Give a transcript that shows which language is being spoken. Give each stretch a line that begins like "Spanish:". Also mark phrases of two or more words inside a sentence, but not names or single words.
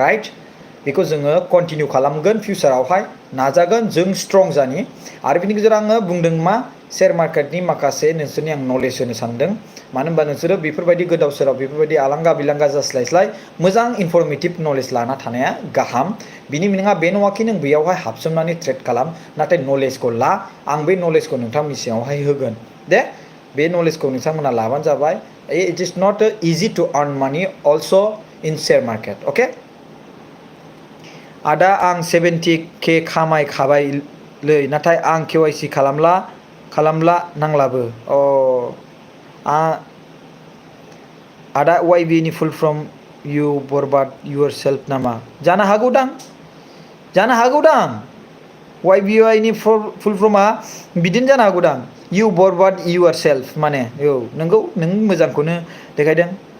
Bodo: राइट बेखौ जोङो कन्टिनिउ खालामगोन फिउचारावहाय नाजागोन जों स्ट्रं जानि आरो बिनि गेजेराव आङो बुंदों मा शेयार मार्केटनि माखासे नोंसोरनि आं नलेज होनो सानदों मानो होनबा नोंसोरो बेफोरबायदि गोदाव सोराव बेफोरबायदि आलांगा बिलांगा जास्लायस्लाय मोजां
English: informative knowledge
Bodo: लाना थानाया गाहाम बिनि मिनिङा बे नङाखि नों बेयावहाय हाबसोमनानै ट्रेड खालाम नाथाय नलेजखौ ला आं बे नलेजखौ नोंथांमोननि सिगाङावहाय होगोन दे बे नलेजखौ नोंथांमोना लाबानो जाबाय
English: it is not easy to earn money also in share market okay
Bodo: आदा आं 70K खामायखाबायलै नाथाय आं KYC खालामला नांलाबो आदा YBY नि
English: full form you बरबाद your self
Bodo: नामा जानो हागौदां YBY नि
English: full form
Bodo: बिदिनो जानो हागौदां
English: you बरबाद your self
Bodo: माने औ नोंगौ नों मोजांखौनो देखायदों